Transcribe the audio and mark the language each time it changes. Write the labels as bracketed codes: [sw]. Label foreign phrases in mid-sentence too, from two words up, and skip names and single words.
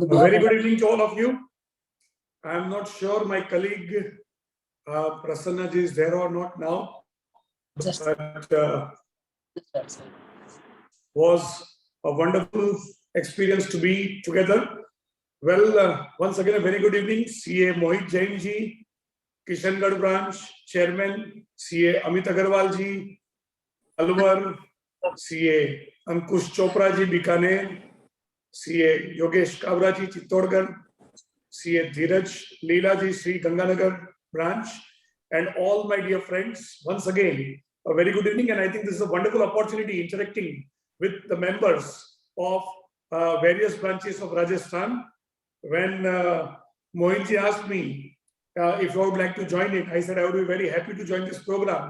[en] Very good evening to all of you. I am not sure my colleague Prasanna ji is there or not now. Just but was a wonderful experience to be together. Well, once again, a very good evening. CA Mohit Jain ji, Kishangarh branch chairman, CA Amit Agarwal ji, Alwar, CA Ankush Chopra ji, Bikaner, CA Yogesh Kabra ji, Chittorgarh, CA Dheeraj Leela ji, Sri Ganganagar branch, and all my dear friends, once again, a very good evening. And I think this is a wonderful opportunity interacting with the members of various branches of Rajasthan. When Mohit ji asked me if I would like to join it, I said I would be very happy to join this program.